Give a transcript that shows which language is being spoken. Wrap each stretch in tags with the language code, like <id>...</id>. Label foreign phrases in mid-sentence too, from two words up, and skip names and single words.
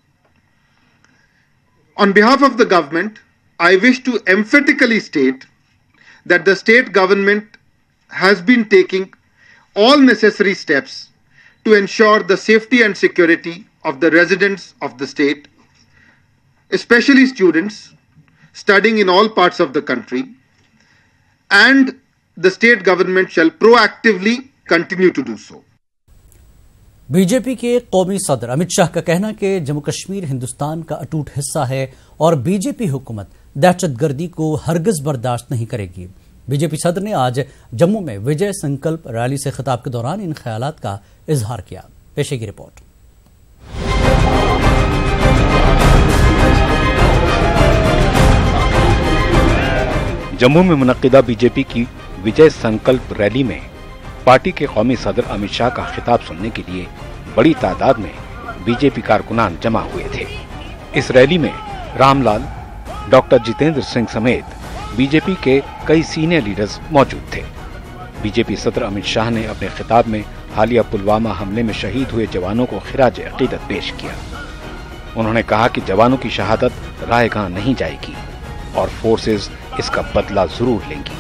<en>On behalf of the government, I wish to emphatically state that the state government has been taking all necessary steps to ensure the safety and security of the residents of the state, especially students studying in all parts of the country. And the state government shall proactively continue to do so.</en> <ur>بی جے پی کے قومی صدر امت شاہ کا کہنا کہ جموں کشمیر ہندوستان کا اٹوٹ حصہ ہے اور بی جے پی حکومت دہشت گردی کو ہرگز برداشت نہیں کرے گی۔ بی جے پی صدر نے آج جموں میں وجے سنکلپ ریلی سے خطاب کے دوران ان خیالات کا اظہار کیا۔ پیشے کی رپورٹ۔ جموں میں منعقدہ بی جے پی کی وجے سنکلپ ریلی میں پارٹی کے قومی صدر امت شاہ کا خطاب سننے کے لیے بڑی تعداد میں بی جے پی کارکنان جمع ہوئے تھے۔ اس ریلی میں رام لال، ڈاکٹر جتیندر سنگھ سمیت بی جے پی کے کئی سینئر لیڈرز موجود تھے۔ بی جے پی صدر امت شاہ نے اپنے خطاب میں حالیہ پلوامہ حملے میں شہید ہوئے جوانوں کو خراج عقیدت پیش کیا۔ انہوں نے کہا کہ جوانوں کی شہادت رائے گاہ نہیں جائے گی اور فورسز اس کا بدلہ ضرور لیں گی۔</ur>